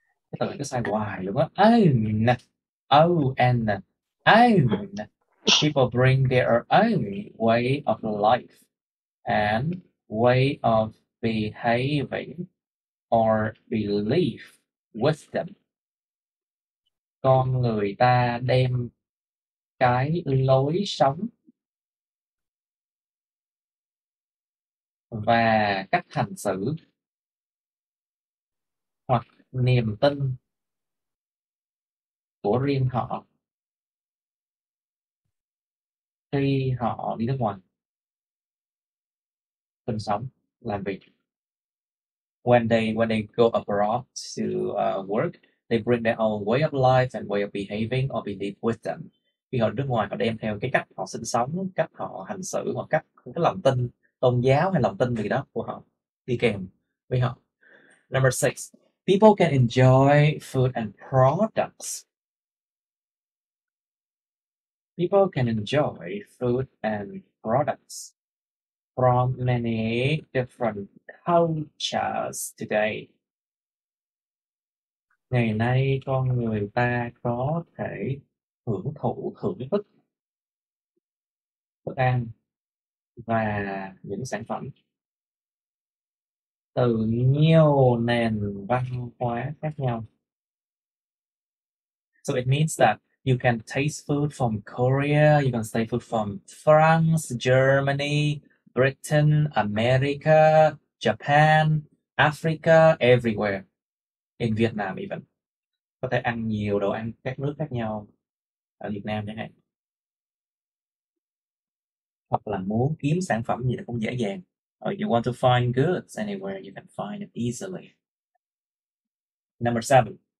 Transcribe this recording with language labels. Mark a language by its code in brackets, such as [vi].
[vi] Cái từ này cứ sai hoài luôn á. O-N. [en] People bring their own way of life and way of behaving or belief with them. [vi] Con người ta đem cái lối sống và cách hành xử hoặc niềm tin của riêng họ khi họ đi nước ngoài sinh sống làm việc. [en] When they go abroad to work, they bring their own way of life and way of behaving or belief with them. [vi] Khi họ nước ngoài, họ đem theo cái cách họ sinh sống, cách họ hành xử hoặc cách cái lòng tin tôn giáo hay lòng tin gì đó của họ đi kèm với họ. [en] Number 6, people can enjoy food and products. People can enjoy food and products from many different cultures today. [vi] Ngày nay con người ta có thể hưởng thức thức ăn và những sản phẩm từ nhiều nền văn hóa khác nhau. [en] So it means that you can taste food from Korea, you can taste food from France, Germany, Britain, America, Japan, Africa, everywhere. In Vietnam even. [vi] Có thể ăn nhiều đồ ăn các nước khác nhau ở Việt Nam chẳng hạn. Hoặc là muốn kiếm sản phẩm gì cũng dễ dàng. [en] Or you want to find goods anywhere, you can find it easily. Number 7.